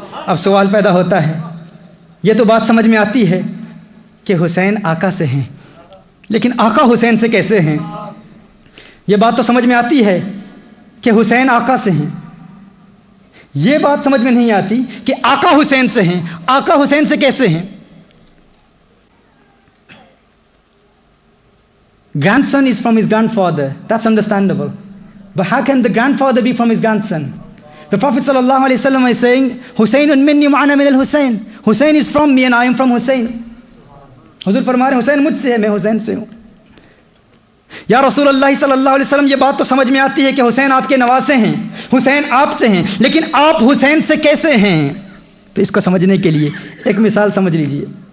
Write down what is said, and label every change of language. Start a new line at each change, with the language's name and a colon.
Urdu: اب سوال پیدا ہوتا ہے، یہ تو بات سمجھ میں آتی ہے کہ حسین آقا سے ہیں، لیکن آقا حسین سے کیسے ہیں؟ یہ بات تو سمجھ میں آتی ہے کہ حسین آقا سے ہیں، یہ بات سمجھ میں نہیں آتی کہ آقا حسین سے ہیں. آقا حسین سے کیسے ہیں؟
English: Grandson is from his grandfather. That's understandable. But how can the grandfather be from his grandson? The Prophet sallallahu alaihi wasallam is saying,
Arabic: "Husaynun minni wa ana min al-Husayn."
English: Hussein is from me and I am from Hussein.
Urdu: حضور فرما رہے ہیں حسین مجھ سے ہے، میں حسین سے ہوں. یا رسول اللہ صلی اللہ علیہ وسلم، یہ بات تو سمجھ میں آتی ہے کہ حسین آپ کے نواسے ہیں، حسین آپ سے ہیں، لیکن آپ حسین سے کیسے ہیں؟ تو اس کو سمجھنے کے لیے ایک مثال سمجھ لیجئے.